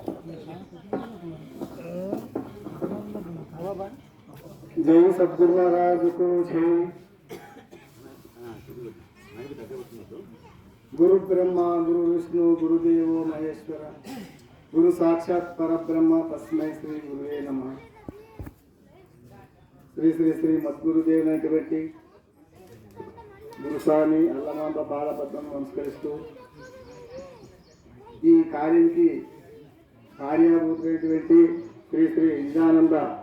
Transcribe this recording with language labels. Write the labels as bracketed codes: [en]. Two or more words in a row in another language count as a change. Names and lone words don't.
[hi] जय सद्गुरु महाराज को जय। [sa] गुरु ब्रह्मा गुरु विष्णु गुरुदेव महेश्वर गुरु साक्षात् परब्रह्म तस्मै श्री गुरुवे नमः। [te] శ్రీ శ్రీ శ్రీ మద్గురుదేవునటువంటి గురుస్వామి అల్లమాంబ పాదపద్మం నమస్కరిస్తూ ఈ కార్యానికి కార్యభూతమైనటువంటి శ్రీ శ్రీ విజ్ఞానంద